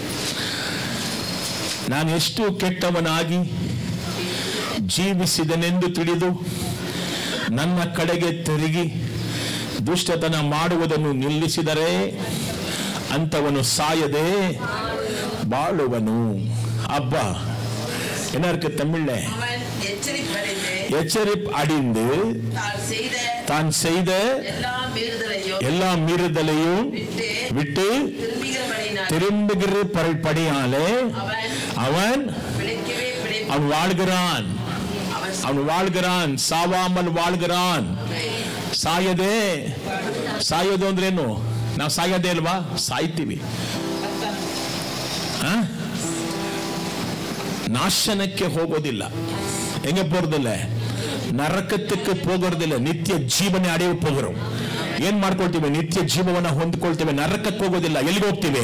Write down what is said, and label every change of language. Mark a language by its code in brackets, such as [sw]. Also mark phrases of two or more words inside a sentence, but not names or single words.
[kn] ನಾನು ಎಷ್ಟು ಕೆಟ್ಟವನಾಗಿ ಜೀವಿಸಿದನೆಂದು ತಿಳಿದು ನನ್ನ ಕಡೆಗೆ ತಿರುಗಿ ದುಷ್ಟತನ ಮಾಡುವುದನ್ನು ನಿಲ್ಲಿಸಿದರೆ ಅಂತವನು ಸಾಯದೆ ಬಾಳುವನು. [ta] ಅಬ್ಬಾ என்ன இருக்கு தமிழ்ல? எச்சரிப்பு அடிந்து தான் செய்த எல்லா மீறுதலையும் விட்டு திரும்புகிறபடியாலே அவன் வாழ்கிறான். அவன் வாழ்கிறான், சாவாமல் வாழ்கிறான். [kn] ಸಾಯದೆ, ಸಾಯೋದು ಅಂದ್ರೇನು? ನಾವು ಸಾಯೋದೇ ಅಲ್ವಾ? ಸಾಯ್ತೀವಿ. ನಾಶನಕ್ಕೆ ಹೋಗೋದಿಲ್ಲ. ಹೆಂಗೆ போறதில்ல? ನರಕಕ್ಕೆ ಹೋಗೋದಿಲ್ಲ. ನಿತ್ಯ ಜೀವನ ಅಡೆಯು ಹೋಗೋರು. ಏನ್ ಮಾಡ್ಕೊಳ್ತೀವಿ? ನಿತ್ಯ ಜೀವವನ್ನ ಹೊಂದ್ಕೊಳ್ತೇವೆ. ನರಕಕ್ಕೆ ಹೋಗೋದಿಲ್ಲ. ಎಲ್ಲಿಗೆ ಹೋಗ್ತೀವಿ?